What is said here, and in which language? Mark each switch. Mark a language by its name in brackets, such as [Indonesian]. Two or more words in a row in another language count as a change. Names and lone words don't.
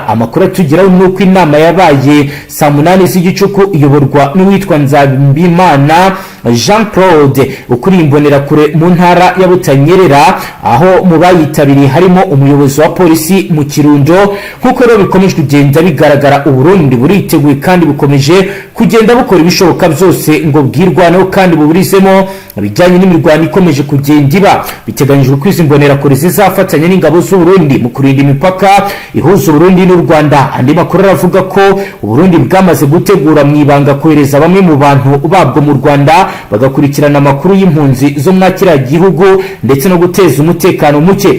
[Kinyarwanda] Amakuru atugeraho nuko inama yabaye saa 8 z'igicuku iyoborwa n'uwitwa Nzabimana Jean Claude ukuriye imbonerakure mu ntara ya Butanyerera, aho mu bayitabiriye harimo umuyobozi wa polisi mu Kirundo. Nk'uko rero bikomeje kugenda bigaragara, u Burundi buriteguye kandi bukomeje kugenda bukora ibishoboka byose ngo bwirwaneho kandi buburizemo bijyanye n'imirwano ikomeje kugenda iba. Biteganyijwe ko izi mbonerakure zizafatanya n'ingabo z'u Burundi mu kurinda imipaka ihuza u Burundi n'u Rwanda. Andi makuru aravuga ko u Burundi bwamaze gutegura mu ibanga kohereza bamwe mu bantu babwo mu Rwanda bagakurikirana amakuru y'impunzi zo mu kiriya gihugu ndetse no guteza umutekano muke.